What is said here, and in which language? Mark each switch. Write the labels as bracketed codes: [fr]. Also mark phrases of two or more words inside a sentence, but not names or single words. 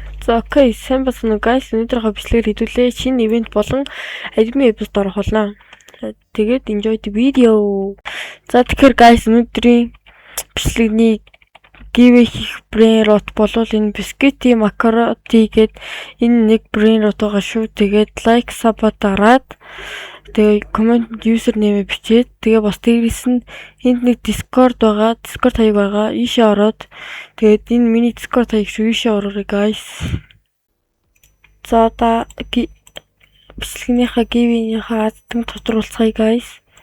[mn] За окей, сайн байна уу guys? Өнөөдрийнхөө бичлэгээр хэдүүлээ шинэ ивент болон [en] admin episode [mn] орох болно. [en] Тэгээд enjoy the video. [mn] За тэгэхээр guys өнөөдрийн бичлэгний giveaway хийх [en] brain rot [mn] болвол энэ biscuit macaroni гээд энэ нэг [en] brain rot [mn] байгаа шүү. Тэгээд [en] like sub [mn] дараад тэгээ comment username бичээд тэгээ бас дээрээс нь энд нэг Discord байгаа. Discord хаяг байгаа. Ийшээ ороод тэгээд энэ миний Discord хаяг шүү. Ийшээ ороорой guys. За одоо бичлэгнийхаа giveaway-ийнхаа азтан тодруулцгаая guys.